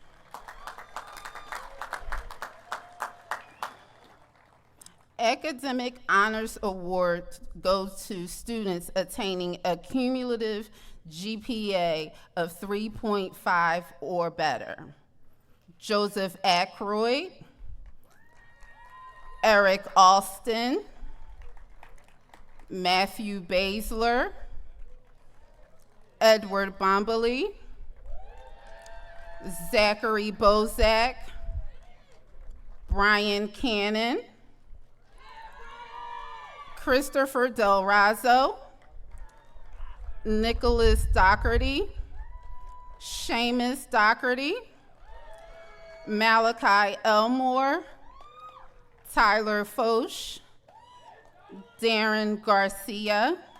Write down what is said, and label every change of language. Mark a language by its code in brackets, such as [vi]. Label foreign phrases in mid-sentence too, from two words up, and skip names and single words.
[en] Academic Honors Award goes to students attaining a cumulative GPA of 3.5 or better. Joseph Ackroyd, Eric Alston, Matthew Baszler, Edward Bombali, Zachary Bozak, Brian Cannon, Christopher Del Razo, Nicholas Doherty, Seamus Doherty, Malachi Elmore, Tyler Foch, Darren Garcia,